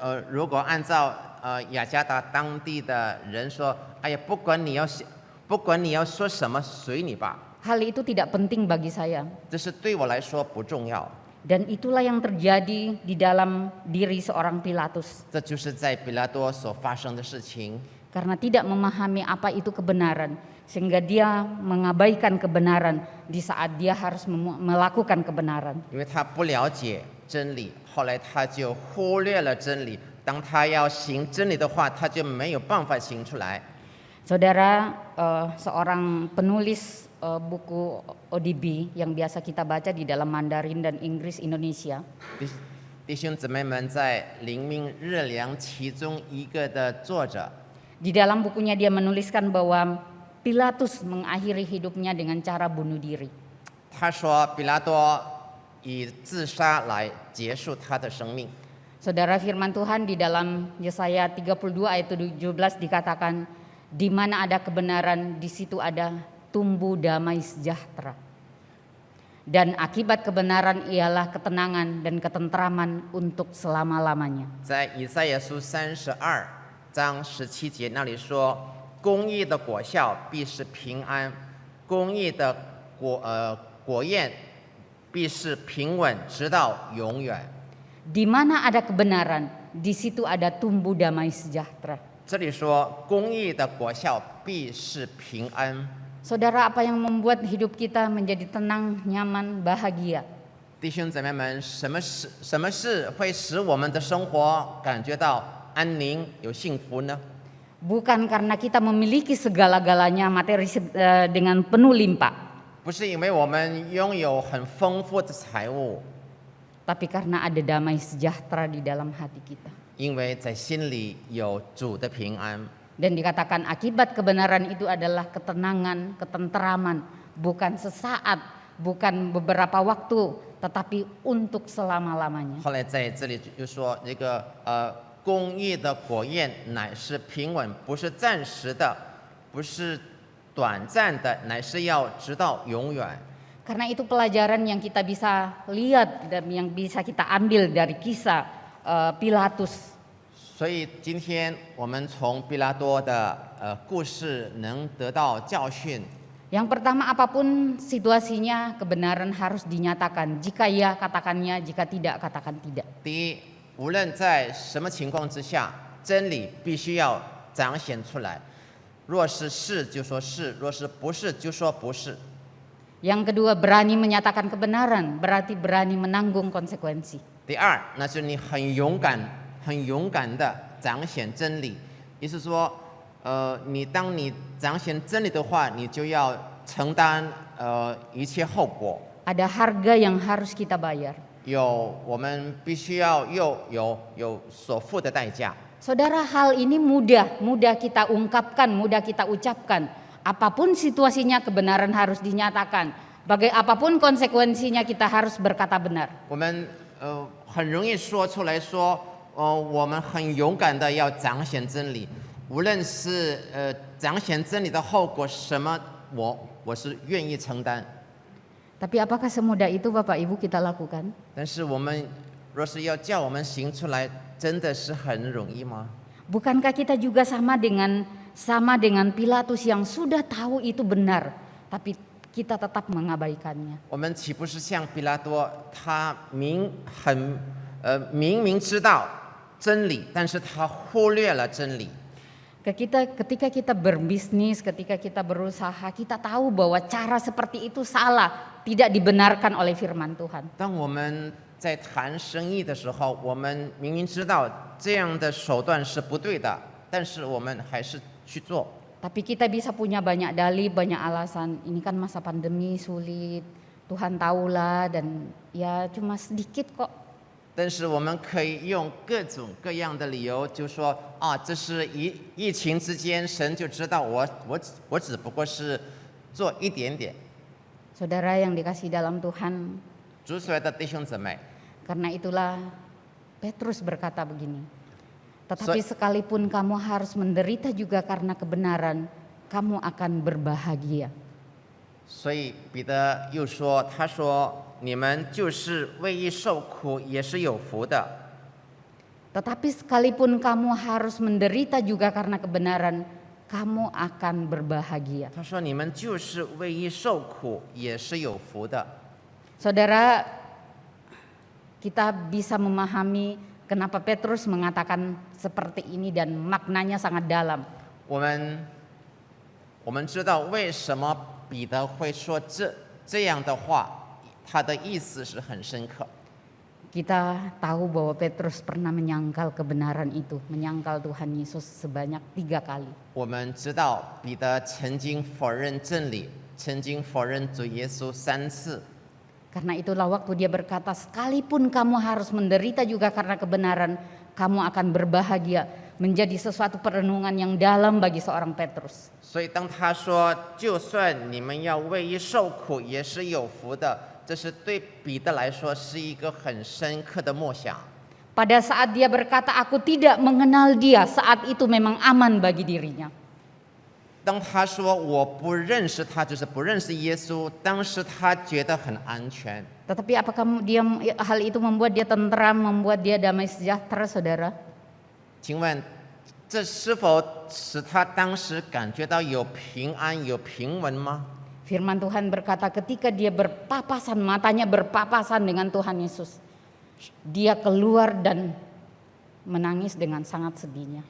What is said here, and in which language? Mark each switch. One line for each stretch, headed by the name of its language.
Chinese: 如果按照雅加达当地的人说，哎呀，不管你要说什么，随你吧。
Indonesian: Hal itu tidak penting bagi saya.
Chinese: 这是对我来说不重要。
Indonesian: Dan itulah yang terjadi di dalam diri seorang Pilatus.
Chinese: 这就是在比拉多所发生的事情。
Indonesian: Karena tidak memahami apa itu kebenaran, sehingga dia mengabaikan kebenaran di saat dia harus melakukan kebenaran.
Chinese: 因为他不了解真理，后来他就忽略了真理。当他要行真理的话，他就没有办法行出来。
Indonesian: Saudara, seorang penulis buku ODB yang biasa kita baca di dalam Mandarin dan Inggris Indonesia,
Chinese: 弟兄姊妹们，在灵命日粮其中一个的作者，
Indonesian: di dalam bukunya dia menuliskan bahwa Pilatus mengakhiri hidupnya dengan cara bunuh diri.
Chinese: 他说比拉多以自杀来结束他的生命。
Indonesian: Saudara, firman Tuhan di dalam Yesaya 32 ayat 17 dikatakan, di mana ada kebenaran, di situ ada tumbuh damai sejahtera. Dan akibat kebenaran ialah ketenangan dan ketentraman untuk selama-lamanya.
Chinese: 在以赛亚书32章17节那里说，公义的果效必是平安，公义的果验必是平稳，直到永远。
Indonesian: Di mana ada kebenaran, di situ ada tumbuh damai sejahtera.
Chinese: 这里说，公义的果效必是平安。
Indonesian: Saudara, apa yang membuat hidup kita menjadi tenang, nyaman, bahagia?
Chinese: 弟兄姊妹们，什么事会使我们的生活感觉到安宁、有幸福呢？
Indonesian: Bukan karena kita memiliki segala-galanya materi dengan penuh limpah,
Chinese: 不是因为我们拥有很丰富的财物，
Indonesian: tapi karena ada damai sejahtera di dalam hati kita.
Chinese: 因为在心里有主的平安。
Indonesian: Dan dikatakan akibat kebenaran itu adalah ketenangan, ketenteraman, bukan sesaat, bukan beberapa waktu, tetapi untuk selama-lamanya.
Chinese: 后来在这里就说，这个公义的果验乃是平稳，不是暂时的，不是短暂的，乃是要直到永远。
Indonesian: Karena itu pelajaran yang kita bisa lihat dan yang bisa kita ambil dari kisah Pilatus.
Chinese: 所以今天我们从毕拉多的故事能得到教训。
Indonesian: Yang pertama, apapun situasinya, kebenaran harus dinyatakan. Jika ya, katakannya. Jika tidak, katakan tidak.
Chinese: 第一，无论在什么情况之下，真理必须要彰显出来。若是是就说是，若是不是就说不是。
Indonesian: Yang kedua, berani menyatakan kebenaran, berarti berani menanggung konsekuensi.
Chinese: 第二，那就是你很勇敢的彰显真理。意思说，当你彰显真理的话，你就要承担一切后果。
Indonesian: Ada harga yang harus kita bayar.
Chinese: 我们必须要有所付的代价。
Indonesian: Saudara, hal ini mudah kita ungkapkan, mudah kita ucapkan. Apapun situasinya, kebenaran harus dinyatakan. Apapun konsekuensinya, kita harus berkata benar.
Chinese: 我们很容易说出来说，我们很勇敢的要彰显真理，无论是彰显真理的后果什么，我是愿意承担。
Indonesian: Tapi apakah semudah itu Bapak Ibu kita lakukan?
Chinese: 但是我们若是要叫我们行出来，真的是很容易吗？
Indonesian: Bukankah kita juga sama dengan Pilatus yang sudah tahu itu benar, tapi kita tetap mengabaikannya?
Chinese: 我们岂不是像比拉多，他明明知道真理，但是他忽略了真理。
Indonesian: Ketika kita berbisnis, ketika kita berusaha, kita tahu bahwa cara seperti itu salah, tidak dibenarkan oleh firman Tuhan.
Chinese: 当我们在谈生意的时候，我们明明知道这样的手段是不对的，但是我们还是去做。
Indonesian: Tapi kita bisa punya banyak dalih, banyak alasan. Ini kan masa pandemi sulit, Tuhan tahulah, dan ya cuma sedikit kok.
Chinese: 但是我们可以用各种各样的理由，就说啊，这是疫情之间，神就知道我只不过是做一点点。
Indonesian: Saudara yang dikasihi dalam Tuhan,
Chinese: 主所爱的弟兄姊妹，
Indonesian: karena itulah Petrus berkata begini, tetapi sekalipun kamu harus menderita juga karena kebenaran, kamu akan berbahagia.
Chinese: 所以彼得又说，他说你们就是为义受苦，也是有福的。
Indonesian: Tetapi sekalipun kamu harus menderita juga karena kebenaran, kamu akan berbahagia.
Chinese: 他说你们就是为义受苦，也是有福的。
Indonesian: Saudara, kita bisa memahami kenapa Petrus mengatakan seperti ini dan maknanya sangat dalam.
Chinese: 我们知道为什么彼得会说这样的话，他的意思是很深刻。
Indonesian: Kita tahu bahwa Petrus pernah menyangkal kebenaran itu, menyangkal Tuhan Yesus sebanyak 3 kali.
Chinese: 我们知道彼得曾经否认真理，曾经否认主耶稣3次。
Indonesian: Karena itulah waktu dia berkata, sekalipun kamu harus menderita juga karena kebenaran, kamu akan berbahagia, menjadi sesuatu perenungan yang dalam bagi seorang Petrus.
Chinese: 所以当他说就算你们要为义受苦也是有福的，这是对彼得来说是一个很深刻的默想。
Indonesian: Pada saat dia berkata, aku tidak mengenal dia, saat itu memang aman bagi dirinya.
Chinese: 当他说我不认识他，就是不认识耶稣，当时他觉得很安全。
Indonesian: Tetapi apakah hal itu membuat dia tentram, membuat dia damai sejahtera, saudara?
Chinese: 请问，这是否使他当时感觉到有平安、有平稳吗？
Indonesian: Firman Tuhan berkata ketika dia matanya berpapasan dengan Tuhan Yesus, dia keluar dan menangis dengan sangat sedihnya.